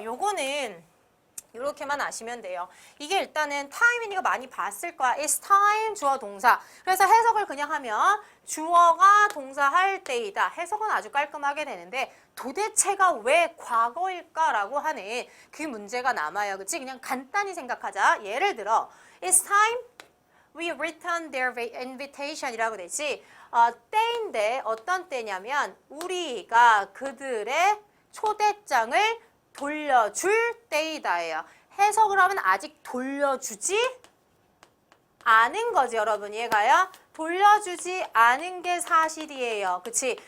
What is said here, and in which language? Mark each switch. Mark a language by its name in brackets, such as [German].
[Korean] 요거는 이렇게만 아시면 돼요. 이게 일단은 time이니까 많이 봤을 거야. It's time 주어 동사. 그래서 해석을 그냥 하면 주어가 동사 할 때이다. 해석은 아주 깔끔하게 되는데 도대체가 왜 과거일까라고 하는 그 문제가 남아요. 그치? 그냥 간단히 생각하자. 예를 들어 [English] It's time we return their invitation이라고 되지. [Korean] 때인데 어떤 때냐면 우리가 그들의 초대장을 돌려줄 때이다예요. 해석을 하면 아직 돌려주지 않은 거지 여러분. 이해가요? 돌려주지 않은 게 사실이에요. 그치?